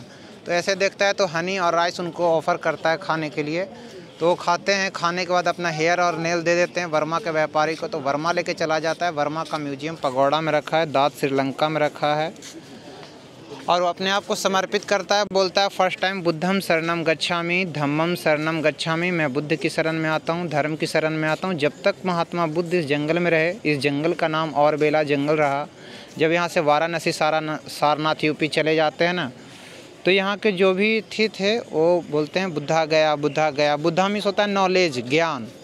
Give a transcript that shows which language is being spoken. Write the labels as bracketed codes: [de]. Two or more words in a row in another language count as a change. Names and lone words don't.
[hi] तो ऐसे देखता है तो हनी और राइस उनको ऑफ़र करता है खाने के लिए, तो वो खाते हैं। खाने के बाद अपना हेयर और नेल दे देते हैं वर्मा के व्यापारी को, तो वर्मा लेके चला जाता है। वर्मा का म्यूजियम पगोड़ा में रखा है, दांत श्रीलंका में रखा है, और वो अपने आप को समर्पित करता है। बोलता है [en] first time [pi] बुद्धम शरणम गच्छामि, धम्मम शरणम गच्छामि, [hi] मैं बुद्ध की शरण में आता हूँ, धर्म की शरण में आता हूँ। जब तक महात्मा बुद्ध इस जंगल में रहे, इस जंगल का नाम और बेला जंगल रहा। जब यहाँ से वाराणसी सारनाथ यूपी चले जाते हैं ना, तो यहाँ के जो भी थे वो बोलते हैं बुद्धा गया, बुद्धा गया। बुद्धा मीन्स होता है नॉलेज, ज्ञान।